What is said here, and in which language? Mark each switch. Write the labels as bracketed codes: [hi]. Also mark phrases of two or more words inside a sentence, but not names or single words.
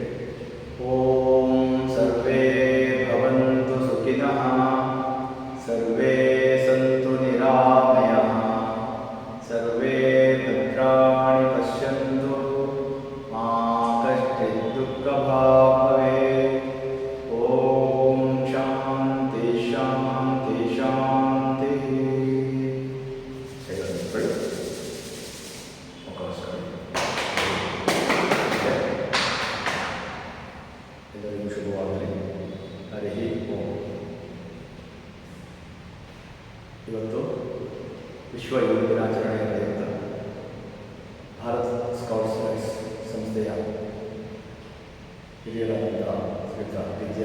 [sa] ಓಂ ಸರ್ವೇ ಭವಂತು ಸುಖಿನಃ, ಸರ್ವೇ ಸಂತು ನಿರಾಮಯಃ, ಸರ್ವೇ ಭದ್ರಾಣಿ ಪಶ್ಯಂತು, ಮಾ ಕಶ್ಚಿತ್ ದುಃಖಭಾಗ್ ಭವೇತ್. ಓಂ ಶಾಂತಿ ಶಾಂತಿ ಶಾಂತಿ. [kn] ಎಲ್ಲರಿಗೂ ಶುಭವಾಗಲಿ. [sa] ಹರಿ ಓಂ. [kn] ಇವತ್ತು ವಿಶ್ವ ಯೋಗ ದಿನಾಚರಣೆಯ ಪ್ರಯುಕ್ತ ಭಾರತ್ ಸ್ಕೌಟ್ಸ್ ಗೈಡ್ಸ್ ಸಂಸ್ಥೆಯ ಹಿರಿಯರಾದಂಥ ಶ್ರೀಯುತ ಟಿ.ಜಿ.ಆರ್.